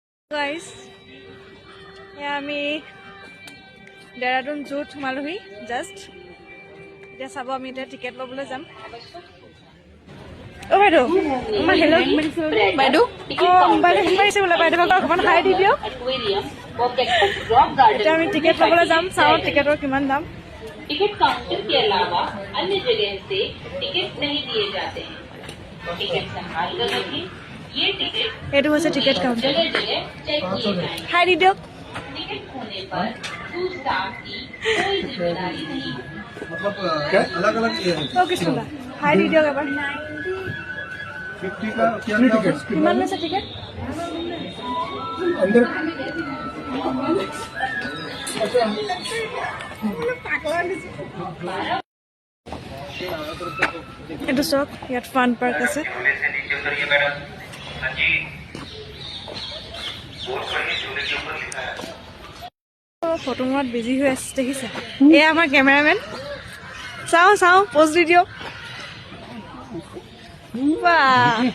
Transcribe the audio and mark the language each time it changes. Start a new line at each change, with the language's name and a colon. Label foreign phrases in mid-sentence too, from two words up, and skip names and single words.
Assamese: গাইস আমি দেৰাদুন জুত সোমালোহি জাষ্ট এতিয়া চাব আমি এতিয়া টিকেট ল'বলৈ যাম অ বাইদেউ আমাৰ হেল্ল' বাইদেউ মোবাইলে ফোন মাৰিছে বোলে বাইদেউ অকণমান হাই দি দিয়ক এতিয়া আমি টিকেট ল'বলৈ যাম চাওঁ টিকেটৰ কিমান দাম
Hindi: टिकट काउंटर के अलावा अन्य जगह से टिकट नहीं दिए जाते हैं टिकट संभाल कर रखें ये टिकट
Assamese: এইটো হৈছে
English: ticket counter
Hindi: जगह जगह चेक किए जाएंगे
Assamese: হাই দি দিয়ক
Hindi: टिकट खोने पर स्टाफ की कोई जिम्मेदारी नहीं मतलब क्या अलग अलग ये है
Assamese: অ কৃষ্ণদা হাই দি দিয়ক এবাৰ
Hindi: 50 का क्या टिकट
Assamese: কিমান লৈছে টিকেট
Hindi: अंदर
Assamese: এইটো চাওক ইয়াত
English: fun park
Assamese: আছে ফটো মৰাত বিজি হৈ আছে দেখিছে এয়া আমাৰ কেমেৰামেন চাওঁ চাওঁ প'জ দি দিয়ক বাহ